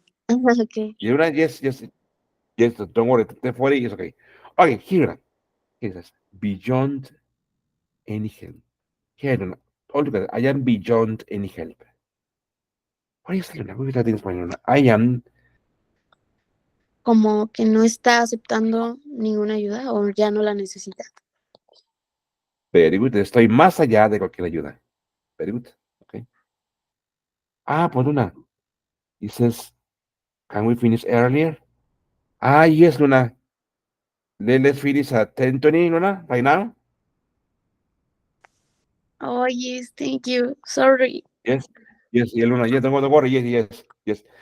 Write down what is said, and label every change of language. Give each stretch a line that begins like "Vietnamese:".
English: Okay. Luna, yes, yes, yes. Don't worry. 10:40 is okay. Okay, here. Here it says, beyond any help. Here, Luna. Altogether, I am beyond any help. What is Luna? What is that in Spanish, Luna? I am
Spanish: Como que no está aceptando ninguna ayuda o ya no la necesita.
English: very good.
Spanish: Estoy más allá de cualquier ayuda.
English: Very good. Okay.
Spanish: Pues
English: Luna. It says, can we finish earlier? Yes, Luna. Let's finish at 10:20, Luna, right now. Oh, yes, thank you. Sorry. Yes, yes, yeah, Luna. Yes, don't worry. Yes, yes, yes.